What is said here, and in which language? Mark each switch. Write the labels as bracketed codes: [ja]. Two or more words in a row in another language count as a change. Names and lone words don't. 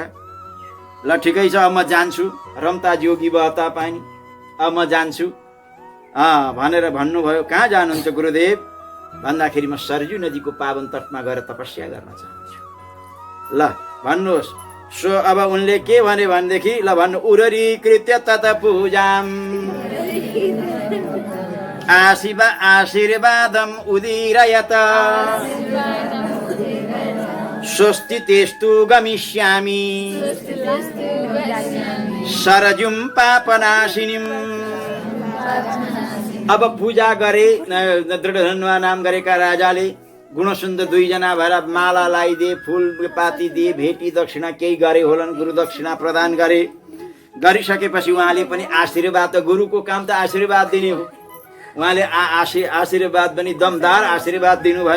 [ne] ल ठिकै छ, अब म जान्छु, [hi] रम्ता जोगी बहता पानी, [ne] अब म जान्छु भनेर भन्नुभयो। कहाँ जानुहुन्छ गुरुदेव भन्दाखेरि म सरजू नदीको पावन तटमा गएर तपस्या गर्न चाहन्छु। ल भन्नुहोस्। सो अब उनले के भने भनेदेखि ल भन्नु, [sa] उररी कृत्य तत पूजाम आशीर्वादम उदीरयत स्वस्ति तेस्तु गमिष्यामि सरजुम पापनाशिनीम। [ne] अब पूजा गरे दृढधन्वा नाम गरेका राजाले गुणसुन्दर दुईजना भएर माला लगाइदिए, फुलपाती दिए, भेटी दक्षिणा केही गरे होलान्, गुरु दक्षिणा प्रदान गरे। गरिसकेपछि उहाँले पनि आशीर्वाद, त गुरुको काम त आशीर्वाद दिने हो, उहाँले आशीर्वाद पनि दमदार आशीर्वाद दिनुभयो।